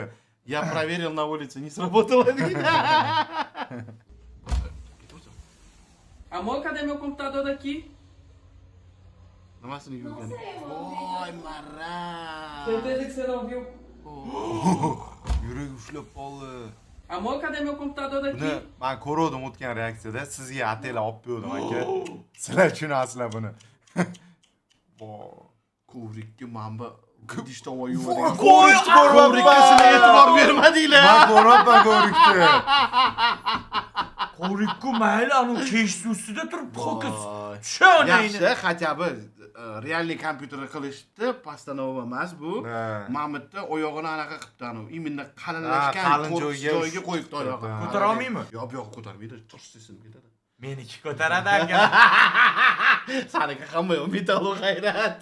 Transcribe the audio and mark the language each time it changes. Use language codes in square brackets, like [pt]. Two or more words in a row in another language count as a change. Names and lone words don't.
[ru] Я проверил на улице, не сработало. [pt] Amor, cadê meu computador daqui? [uz] Nimasini yuvgan? Voy, maraz. [pt] Certeza que você não viu. [uz] Yurak ushlab qoldi. [pt] Amor, cadê meu computador [uz] Buni [pt] daqui? [uz] men ko'rdim o'tgan reaksiyada, sizga atela olib berdim aka. Sizlar tushunasizlar buni. Voy. Kovrikka mana bu gidish tovoq yuvadi. Ko'vrikka e'tibor bermadinglar. Men ko'ryapman ko'vrikni. Qo'rikku mayli, anu kesh ustida turib ho'kiz. Voy. Tushunayni. Yaxshi, [ru] хотя бы [uz] realniy kompyuter qilishdi, постанова emas bu. Mamutda oyog'ini anaqa qilibdi, anu imminda qalinlashgan qalin joyga qo'yibdi oyog'ini. Ko'tara olmaymi? Yo'q, bu yoqqa ko'tarmaydi, tursin ketadi. Meniki ko'taradi aka. Saniki hamma yo'q, metall g'ayrat.